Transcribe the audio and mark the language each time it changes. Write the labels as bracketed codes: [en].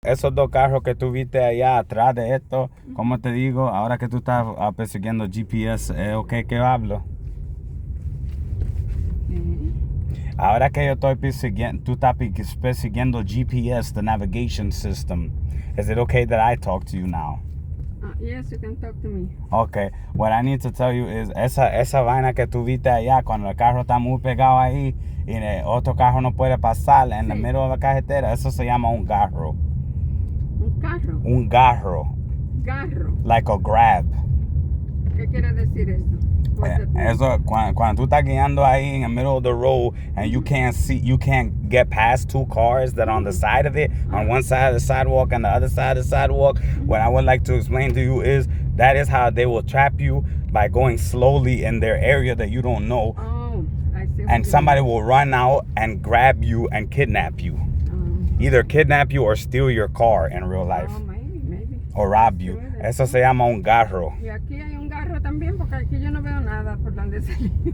[es] esos dos carros que tú viste allá atrás de esto, ¿cómo te digo? Ahora que tú estás persiguiendo GPS, ¿ok que yo hablo? Ahora que yo estoy persiguiendo, tú estás persiguiendo GPS, [en] the navigation system. Is it okay that I talk to you now? Yes, you can talk to me. Okay, what I need to tell you is [es] esa vaina que tú viste allá cuando el carro está muy pegado ahí y el otro carro no puede pasar en el medio de la carretera, eso se llama un garro. ¿Un carro? Un garro. Garro. [en] Like a grab. [es] ¿Qué quiere decir eso? Eso, cuando tú estás guiando ahí [en] in the middle of the road and you can't get past two cars that are on the side of it, on one side of the sidewalk and the other side of the sidewalk, what I would like to explain to you is that is how they will trap you by going slowly in their area that you don't know. Oh, I see. And somebody will run out and grab you and kidnap you. Either kidnap you or steal your car in real life. Oh, maybe. Or rob you. [es] Eso se llama un garro. Y aquí hay un garro también, porque aquí yo no veo nada por donde salir.